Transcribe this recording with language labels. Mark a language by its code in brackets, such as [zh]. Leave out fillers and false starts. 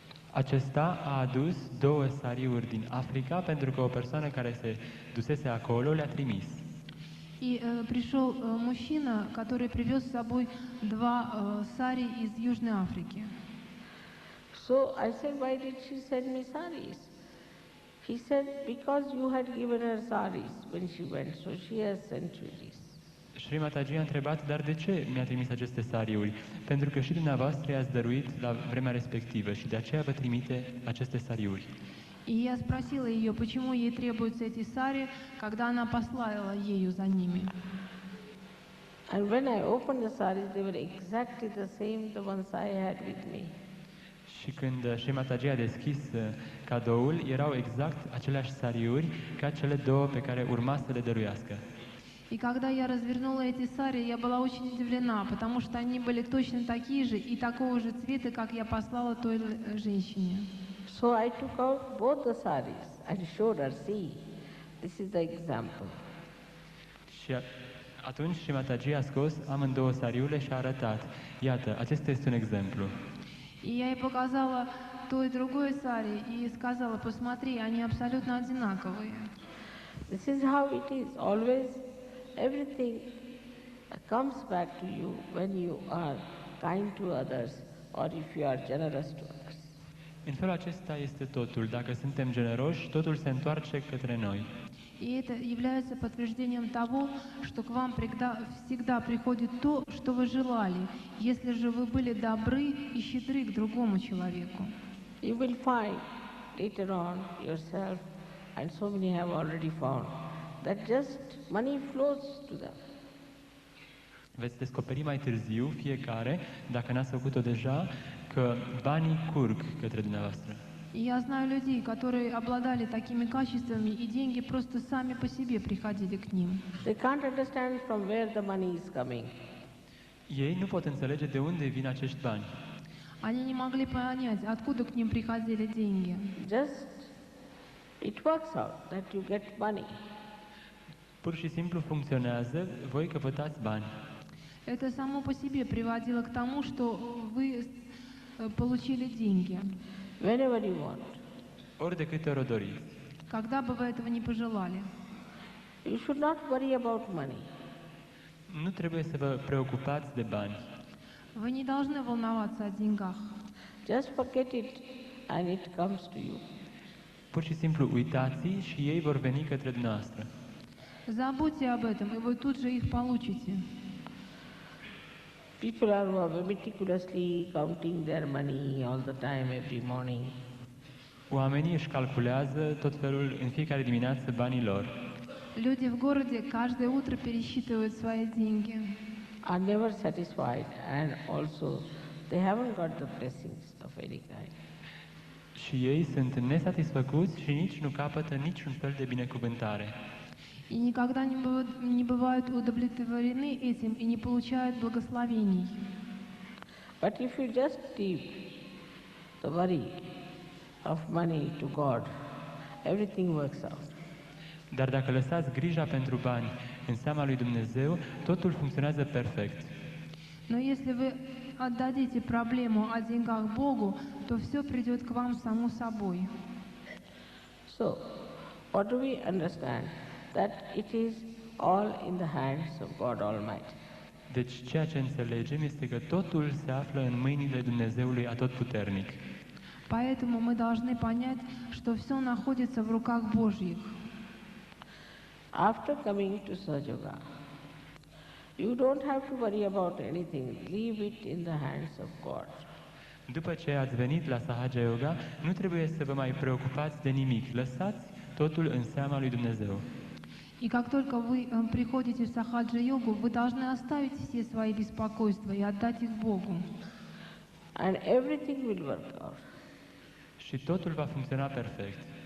[ro] Acesta a adus 2 sariuri din Africa pentru că o persoană care se dusese acolo le-a trimis. [ru] И пришел мужчина, который привез с собой 2 сари из Южной Африки. [en] So I said, why did she send me saris? He said, because you had given her saris when she went, so she has sent you these. [ro] Shri Mataji a întrebat, dar de ce mi-a trimis aceste sariuri? Pentru că și dumneavoastră i-ați dăruit la vremea respectivă și de aceea vă trimite aceste sariuri. [ru] И я спросила ее, почему ей требуются эти сари, когда она послала ею за ними. [en] And when I opened the saris, they were exactly the same, the ones I had with me. [ro] Și când Shri Mataji a deschis cadoul, erau exact aceleași sariuri ca cele 2 pe care urma să le dăruiască. [ru] И когда я развернула эти сари, я была очень удивлена, потому что они были точно такие же и такого же цвета, как я послала той женщине. [en] So I took out both the saris and showed her, see, this is the example. [ro] Și atunci Shri Mataji a scos amândouă sariurile și a arătat. Iată, acesta este un exemplu. [ru] И я ей показала то и другое сари и сказала, посмотри, они абсолютно одинаковые. [en] This is how it is. Always everything comes back to you when you are kind to others or if you are generous to others. [ro] În felul acesta este totul. Dacă suntem generoși, totul se întoarce către noi. [ru] И это является подтверждением того, что к вам всегда приходит то, что вы желали, если же вы были добры и щедры к другому человеку. [en] You will find later on yourself, and so many have already found, that just money flows to them. [ro] Veți descoperi mai târziu, fiecare, dacă n-ați făcut-o deja, că banii curg către dumneavoastră. [ru] И я знаю людей, которые обладали такими качествами, и деньги просто сами по себе приходили к ним. [en] They can't understand from where the money is coming. [ro] Ei nu pot înțelege de unde vin acești bani. [ru] Они не могли понять, откуда к ним приходили деньги. [en] Just it works out that you get money. [ro] Pur și simplu funcționează, voi căpătați bani. [ru] Это само по себе приводило к тому, что вы получили деньги, [en] Whenever you want. [ro] Ori de câte ori o doriți. [ru] когда бы вы этого не pожелали. [en] You should not worry about money. [ro] Nu trebuie să vă preocupați de bani. [ru] Вы не должны волноваться о деньгах. [en] Just forget it and it comes to you. [ro] Pur și simplu uitați și ei vor veni către dumneavoastră. [ru] Забудьте об этом, и вы тут же их получите. [en] People are meticulously counting their money all the time, every morning. [ro] Oamenii își calculează tot felul în fiecare dimineață banii lor. [ru] Люди в gороде каждое утро пересчитывают свои деньги. [en] Are never satisfied and also they haven't got the blessings of any kind. [ro] Și ei sunt nesatisfăcuți și nici nu capătă niciun fel de binecuvântare. [ru] И никогда не бывают удовлетворены этим и не получают благословений. [en] But if you just leave the worry of money to God, everything works out. [ro] Dar dacă lăsați grija pentru bani în seama lui Dumnezeu, totul funcționează perfect. [ru] Но если вы отдадите проблему о деньгах Богу, то все придет к вам само собой. [en] So, what do we understand? That it is all in the hands of God Almighty. [ro] Deci ceea ce înțelegem este că totul se află în mâinile Dumnezeului Atotputernic. [ru] Поэтому мы должны понять, что все находится в руках Божьих. [en] After coming to Sahaja, you don't have to worry about anything. Leave it in the hands of God. [ro] După ce ați venit la Sahaja Yoga, nu trebuie să vă mai preocupați de nimic. Lăsați totul în seama lui Dumnezeu. [ru] И как только вы приходите в сахаджа-йогу, вы должны оставить все свои беспокойства и отдать их Богу. [en] and everything will work out. [ro] Și totul va funcționa perfect.